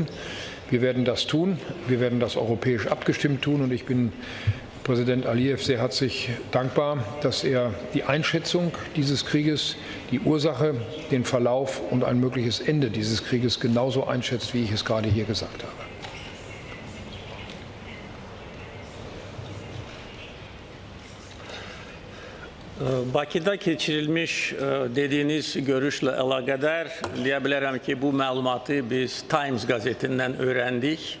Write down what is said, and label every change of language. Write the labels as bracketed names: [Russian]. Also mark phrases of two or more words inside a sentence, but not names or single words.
[German] Wir werden das tun. Wir werden das europäisch abgestimmt tun. Und ich bin Präsident Alijew sehr herzlich dankbar, dass er die Einschätzung dieses Krieges, die Ursache, den Verlauf und ein mögliches Ende dieses Krieges genauso einschätzt, wie ich es gerade hier gesagt habe. [Azerbaijani] Bakıda keçirilmiş dediğiniz görüşle əlaqədar deyə bilərəm ki, bu məlumatı biz Times qəzetindən öyrəndik.